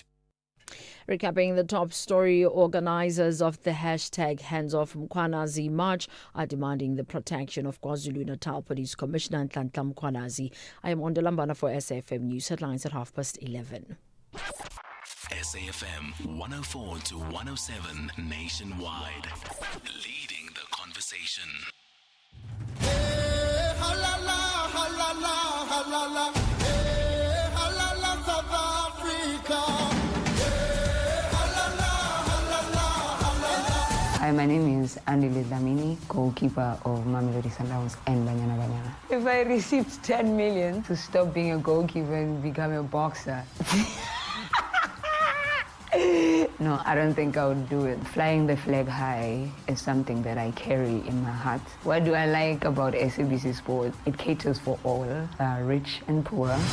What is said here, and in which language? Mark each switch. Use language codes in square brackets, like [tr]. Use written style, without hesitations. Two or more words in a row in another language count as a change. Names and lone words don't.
[en] Recapping the top story, organisers of the hashtag Hands Off Mkhwanazi March are demanding the protection of KwaZulu-Natal Police Commissioner Nhlanhla Mkhwanazi. I am Ondolambana for SAFM News Headlines at 11:30. SAFM 104 to 107 nationwide, leading the conversation. Hey, halala, halala, halala. Hey, halala, South Africa. Hey, halala, halala, halala. Hi, my name is Andile Dlamini, goalkeeper of Mamelodi Sundowns and Banyana Banyana. If I received 10 million to stop being a goalkeeper and become a boxer, no, I don't think I would do it. Flying the flag high is something that I carry in my heart. What do I like about SABC Sport? It caters for all, rich and poor.